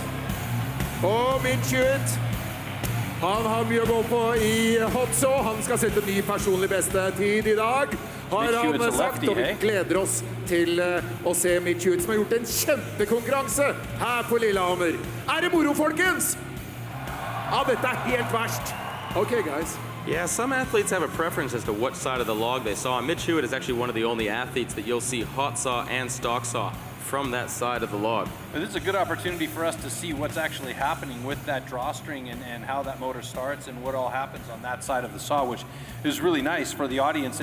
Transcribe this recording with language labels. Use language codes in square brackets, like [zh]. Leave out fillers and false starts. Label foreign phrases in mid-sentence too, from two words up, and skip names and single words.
[no] Og Mitch Hewitt, han har mye å gå på i hotsaw. Han skal sette ny personlig beste tid i dag, har han sagt, og vi gleder oss til å se Mitch Hewitt, som har gjort en kjempekonkurranse her på Lillehammer. Er det moro, folkens? Ja, dette er helt verst. [en] Okay, guys. Yeah, some athletes have a preference as to what side of the log they saw. Mitch Hewitt is actually one of the only athletes that you'll see hot saw and stock saw from that side of the log. But this is a good opportunity for us to see what's actually happening with that drawstring and how that motor starts and what all happens on that side of the saw, which is really nice for the audience.